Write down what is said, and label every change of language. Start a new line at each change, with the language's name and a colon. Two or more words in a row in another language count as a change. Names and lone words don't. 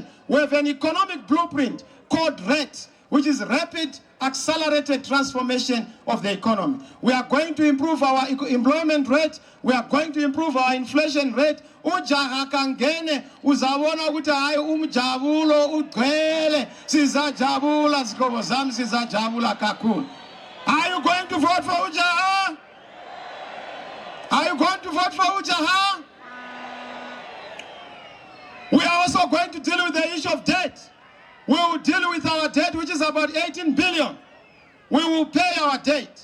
English: We have an economic blueprint called RAT, which is Rapid Accelerated Transformation of the Economy. We are going to improve our employment rate. We are going to improve our inflation rate.
North Ndebele: Ujaha kangene uzabona ukuthi hayi umjabulo ugcwele sizajabula zihlobo zami sizajabula kakhulu.
English: Are you going to vote for Ujaha? Are you going to vote for Ujaha? We are also going to deal with the issue of debt. We will deal with our debt, which is about 18 billion. We will pay our debt.